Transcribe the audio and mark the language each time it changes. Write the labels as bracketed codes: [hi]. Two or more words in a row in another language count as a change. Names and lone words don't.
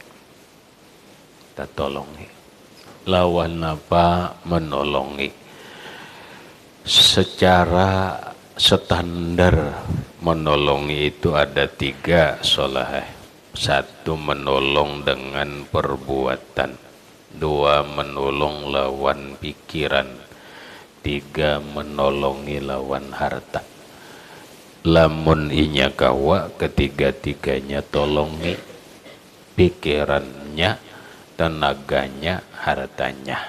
[bjn] Kita tolongi. Lawan apa? Menolongi. [id] Secara standar menolongi itu ada tiga soleh. Satu, menolong dengan perbuatan. Dua, [bjn] menolong lawan pikiran. Tiga, menolongi lawan harta. Lamun inya kawa, ketiga-tiganya tolongi. Pikirannya, tenaganya, hartanya.